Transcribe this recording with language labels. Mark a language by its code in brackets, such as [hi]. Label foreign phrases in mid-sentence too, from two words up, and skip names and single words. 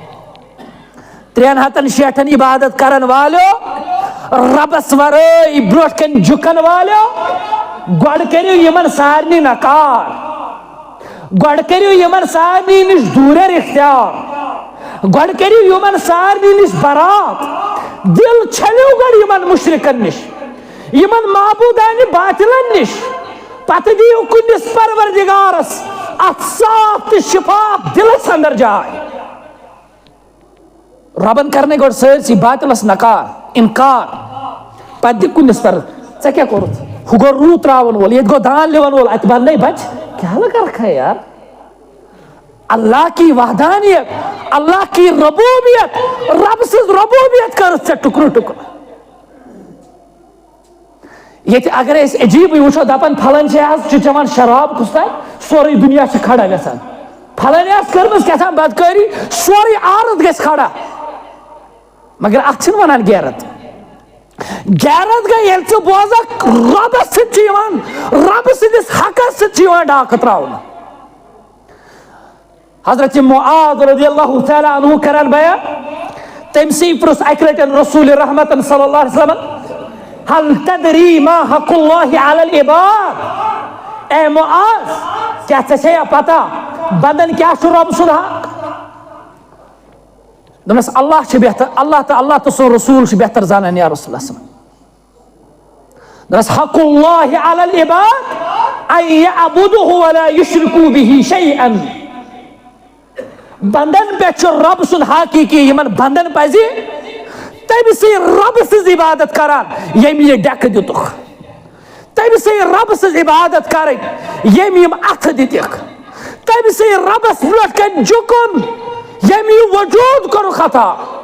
[ks] 360 عبادت کرن والیو ربس ورٲے برونٛٹھ کن جُکن والیو گۄڈٕ کٔرِو یِمن سارنٕے نکار گۄڈٕ کٔرِو یِمن سارنٕے نِش دوٗرٮ۪ر اختیار گۄڈٕ کٔرِو یِمن سارنٕے نِش برات دل چھٔلِو گۄڈٕ یِمن مشرکن نِش یِمن معبوٗدانہِ باطلن نِش پتہٕ دِیِو کُنِس پروردگارس اتھ صاف تہٕ شفاف دلس اندر جاے ربن کرنے گۄڈٕ سٲرسٕے باطلس نکار انکار پتہٕ دِ کُنِس پر ژےٚ کیٛاہ کوٚرُتھ ہُہ گوٚو روٗد تراون وول ییٚتہِ گوٚو دان لِوان وول اتہِ بننے بچہِ کیٛاہ [ur] لگا رکھا ہے یار اللہ کی وحدانیت اللہ کی ربوبیت [ks] رب سٕنٛز ربوبیت کٔرٕتھ ژےٚ ٹُکرٕ ٹُکرٕ ییٚتہِ اگر أسۍ عجیٖبٕے وٕچھو دپان پھلٲنۍ چھِ آز چھِ چٮ۪وان شراب کُس تانۍ سورُے دُنیا چھُ کھڑا گژھان پھلٲنۍ آسہِ کٔرمٕژ کیٛاہتام بدکٲری سورُے عارت گژھِ کھڑا مگر اتھ چھِنہٕ ونان غیرت غیرت گئی ییٚلہِ ژٕ بوزکھ رۄبس سۭتۍ چھُ یِوان رۄبہٕ سٕنٛدِس حقس سۭتۍ چھُ یِوان ڈاکہٕ تراونہٕ. حضرت معاذ [ar] رضی اللہ تعالیٰ عنہ [ks] کران بیان تٔمسٕے پرُژھ اکہِ لٹہِ رسول رحمتن [ar] صلی اللہ علیہ وسلم هل تدری ما حق اللہ علی العباد. [ks] اے معاذ کیا ژےٚ چھےٚ پتہ بندن کیا چھُ رۄب سُنٛد حق؟ دوٚپمس اللہ چھُ بہتر اللہ تہٕ سُنٛد رسول چھُ بہتر زانان [ar] یا رسول اللہ صلی. دوٚپمس حق اللہ علی العباد ان یعبدوہ ولا یشرکوا بہ شیئا. [ks] بندن پہ چھُ رب سُنٛد حق یہِ کہِ یِمن بندن پزِ تٔمسٕے رب سٕنٛز عبادت کران ییٚمۍ یہِ ڈیکہٕ دِتُکھ, تٔمسٕے رب سٕنٛز عبادت کرٕنۍ ییٚمۍ یِم اتھٕ دِتِکھ, تٔمسٕے ربس برونٛٹھ کَنۍ جُکُن ییٚمۍ یہِ وجوٗد کوٚرُکھ عطا.